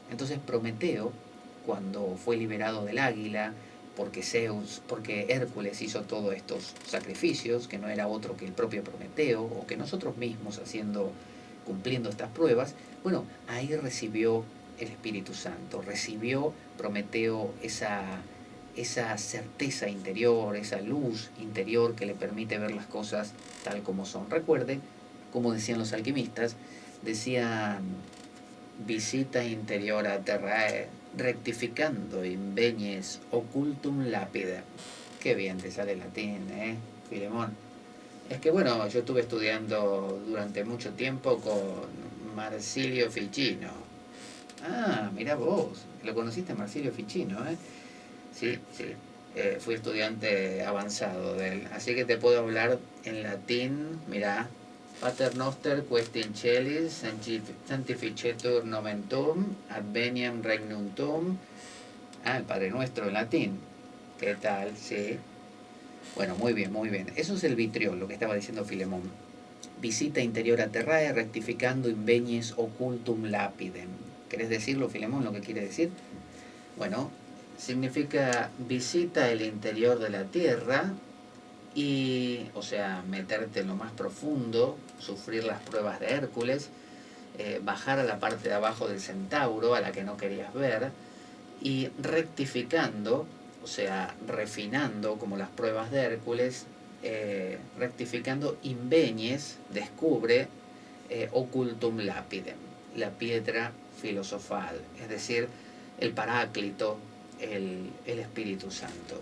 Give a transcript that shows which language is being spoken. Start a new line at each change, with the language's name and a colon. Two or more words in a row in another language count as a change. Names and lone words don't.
Spanish: Entonces Prometeo, cuando fue liberado del águila, porque Hércules hizo todos estos sacrificios, que no era otro que el propio Prometeo, o que nosotros mismos cumpliendo estas pruebas, bueno, ahí recibió el Espíritu Santo, recibió Prometeo esa certeza interior, esa luz interior que le permite ver las cosas tal como son. Recuerde, como decían los alquimistas, decían
Latin: visita interior a terrae, rectificando invenies occultum lapide.
Spanish: Qué bien te sale el latín, Filemón? Es que bueno, yo estuve estudiando durante mucho tiempo con Marsilio Ficino. Ah, mira vos, lo conociste a Marsilio Ficino, ¿eh? Sí, sí. Fui estudiante avanzado de él, así que te puedo hablar en latín. Mirá,
Latin: Pater Noster questin celis sanctificetur nomen tuum, adveniam regnum tuum.
Spanish: Ah, el Padre Nuestro en latín. ¿Qué tal? Sí. Bueno, muy bien, muy bien. Eso es el vitriol, lo que estaba diciendo Filemón.
Latin: Visita interior a terrae, rectificando invenies occultum lapidem.
Spanish: ¿Querés decirlo, Filemón, lo que quiere decir? Bueno, significa visita el interior de la tierra y, o sea, meterte en lo más profundo, sufrir las pruebas de Hércules, bajar a la parte de abajo del centauro, a la que no querías ver, y rectificando, o sea, refinando como las pruebas de Hércules,
Latin: rectificando invenies,
Spanish: descubre
Latin: occultum lapidem,
Spanish: la piedra filosofal, es decir, el Paráclito, el Espíritu Santo.